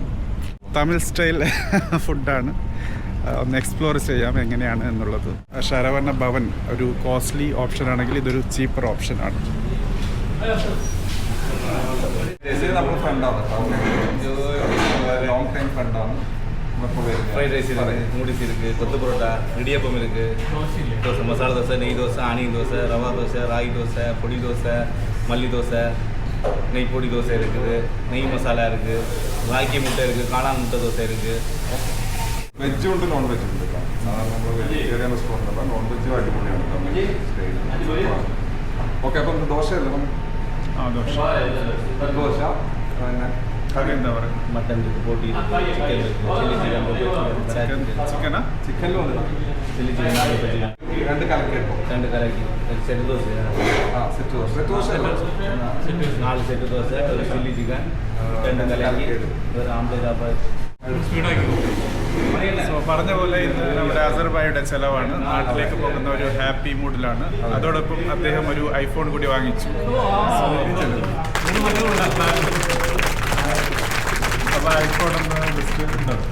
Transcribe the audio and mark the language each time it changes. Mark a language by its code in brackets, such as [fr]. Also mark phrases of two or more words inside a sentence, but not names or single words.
[ml] തമിഴ് [en] style food. [ml] ഒന്ന് എക്സ്പ്ലോർ ചെയ്യാം എങ്ങനെയാണ് എന്നുള്ളത്. ശരവണ ഭവൻ ഒരു [en] costly option [ml] ആണെങ്കിൽ ഇതൊരു [en] cheaper option. [ml] നമ്മൾ ഫ്രണ്ടാണ്, [en] long time friend. fried rice [ta] இருக்குது, நூடில்ஸ் இருக்குது, கொத்து பரோட்டா, இடியப்பம் இருக்குது, தோசை, மசாலா தோசை, நெய் தோசை, ஆனியன் தோசை, ரவா தோசை, ராகி தோசை, பொடி தோசை, மல்லி தோசை, நெய் பொடி தோசை இருக்குது, நெய் மசாலா இருக்குது, ராகி முட்டை இருக்குது, காளான் முட்டை தோசை இருக்குது. [ml] വെജും ഉണ്ട് [en] non veg [ml] ഉണ്ട്. സാധാരണ നമ്മൾ [en] vegetarian restaurant [ml] അല്ല, [en] non veg [ml] അടിപൊളിയാണ്. ഓക്കെ, അപ്പം ദോശയല്ലേ? ദോശ പിന്നെ കറി എന്താ പറയുക? [ta] മട്ടൻ இருக்குது, போட்டி இருக்குது, சிக்கன் இருக்குது, [en] chilli chicken [ml] ചിക്കനാ? ചിക്കനിലും ഉണ്ട്. [en] chilli chicken, [ml] രണ്ട് കലക്കിട്ടോ, [ta] ரெண்டு கலக்கி செட்டு தோசை, [ml] സെറ്റ് ദോശ. സെറ്റ് ദോശ [ta] 4 செட்டு தோசை, ஒரு [en] chilli chicken, [ta] ரெண்டு கலக்கி, ஒரு ആംപ്ലേറ്റ് ആപ്പ്. [ml] സോ പറഞ്ഞ പോലെ ഇന്ന് നമ്മുടെ അസർബായുടെ ചെലവാണ്. നാട്ടിലേക്ക് പോകുന്ന ഒരു [en] happy mood. [ml] അതോടൊപ്പം അദ്ദേഹം ഒരു ഐഫോൺ കൂടി വാങ്ങിച്ചു. അപ്പോൾ ഐഫോൺ ഒന്ന് ലിസ്റ്റ് ഉണ്ടോ?